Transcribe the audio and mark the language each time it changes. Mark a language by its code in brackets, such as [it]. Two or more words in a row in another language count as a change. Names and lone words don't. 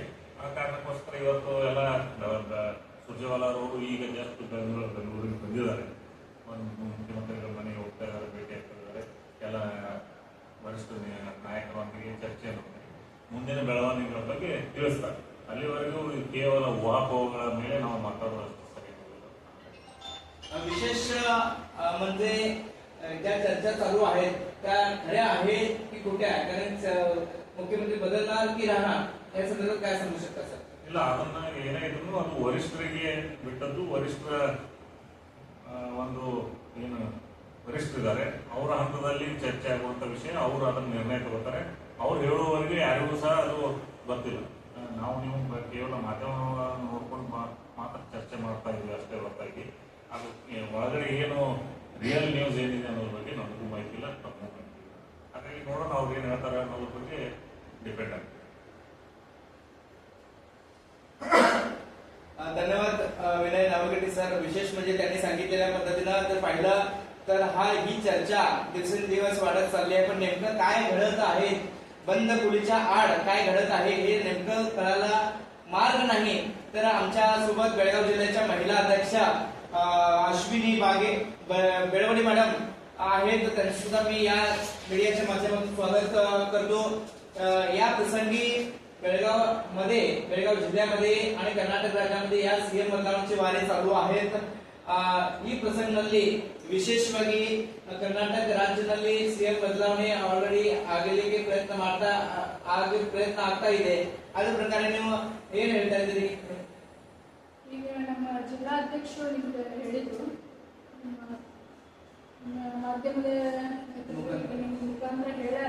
[kn] ಆ ಕಾರಣಕ್ಕೋಸ್ಕರ ಇವತ್ತು ಎಲ್ಲ ಸುರ್ಜೇವಾಲಾ ಅವರು ಈಗ ಜಸ್ಟ್ ಬೆಂಗಳೂರಿಗೆ ಬಂದಿದ್ದಾರೆ, ಒಂದು ಮುಖ್ಯಮಂತ್ರಿಗಳ ಮನೆಗೆ ಹೋಗ್ತಾ ಇದ್ದಾರೆ, ಭೇಟಿ ಆಗ್ತಾ ಇದ್ದಾರೆ, ಎಲ್ಲ ವರಿಷ್ಠ ನಾಯಕರೊಂದಿಗೆ ಚರ್ಚೆಯನ್ನು ಮುಂದಿನ ಬೆಳವಣಿಗೆಗಳ ಬಗ್ಗೆ ತಿಳಿಸ್ತಾರೆ। ಅಲ್ಲಿವರೆಗೂ ಕೇವಲ ಊಹಾಪೋಹಗಳ ಮೇಲೆ ನಾವು ಮಾತಾಡೋದಷ್ಟು ಸರಿ [mr] विशेष म्हणजे ज्या चर्चा चालू आहेत त्या खऱ्या आहेत की खोट्या, कारण मुख्यमंत्री बदलणार की राहणार या संदर्भात काय सांगू शकता सर? [kn] ಇಲ್ಲ, ಅದನ್ನ ಏನೇ ಇದ್ರು ಅದು ವರಿಷ್ಠರಿಗೆ ಬಿಟ್ಟದ್ದು। ವರಿಷ್ಠರ ಒಂದು ಏನು ವರಿಷ್ಠರಿದ್ದಾರೆ, ಅವರ ಹಂತದಲ್ಲಿ ಚರ್ಚೆ ಆಗುವಂತ ವಿಷಯ, ಅವರು ಅದನ್ನ ನಿರ್ಣಯ ತಗೋತಾರೆ। ಅವ್ರು ಹೇಳುವವರೆಗೆ ಯಾರಿಗೂ ಸಹ ಅದು ಗೊತ್ತಿಲ್ಲ। ನಾವು ನೀವು ಕೇವಲ ಮಾಧ್ಯಮವನ್ನು ನೋಡ್ಕೊಂಡು ಮಾತ್ರ ಚರ್ಚೆ ಮಾಡ್ತಾ ಇದ್ವಿ ಅಷ್ಟೇ ಹೊರತಾಗಿ ಅದು ಒಳಗಡೆ ಏನು [en] real news [kn] ಏನಿದೆ ಅನ್ನೋದ್ರ ಬಗ್ಗೆ ನಮಗೂ ಮಾಹಿತಿ ಇಲ್ಲ। ಅವ್ರು ಏನು ಹೇಳ್ತಾರೆ ಅನ್ನೋದ್ರ ಬಗ್ಗೆ ಡಿಪೆಂಡ್ ಆಗ್ತದೆ. [mr] धन्यवाद विनय नावगटे सर. विशेष म्हणजे त्यांनी सांगितलेल्या पद्धतीनं जर पाहिलं तर ही चर्चा दिवसेंदिवस वाढत चालली आहे, पण नेमकं काय घडत आहे, बंद खोलीच्या आड काय घडत आहे हे नेमकं कळायला मार्ग नाही. तर आमच्या सोबत बेळगाव जिल्ह्याच्या महिला अध्यक्षा अश्विनी बेळवडे मॅडम आहेत, त्यांचं सुद्धा मी या मीडियाच्या माध्यमातून स्वागत करतो. या प्रसंगी बेळगाव जिल्ह्यामध्ये आणि कर्नाटक राज्यामध्ये या [kn] ಸಿಎಂ ಬದಲಾವಣೆ [mr] वारे चालू आहेत. [kn] ಈ ಪ್ರಸಂಗದಲ್ಲಿ ವಿಶೇಷವಾಗಿ ಕರ್ನಾಟಕ ರಾಜ್ಯದಲ್ಲಿ ಸಿಎಂ ಬದಲಾವಣೆ ಆಲ್ರೆಡಿ ಆಗಲಿಕ್ಕೆ ಪ್ರಯತ್ನ ಆಗ್ತಾ ಇದೆ. ಅದ್ರ ಪ್ರಕಾರ ನೀವು ಏನ್ ಹೇಳ್ತಾ ಇದ್ದೀರಿ? ಈಗ ನಮ್ಮ ಜಿಲ್ಲಾಧ್ಯಕ್ಷರು ನಿಮ್ಗೆ ಹೇಳಿದ್ರು, ಮಾಧ್ಯಮದ ಮುಖಾಂತರ ಹೇಳ್ಯಾರ.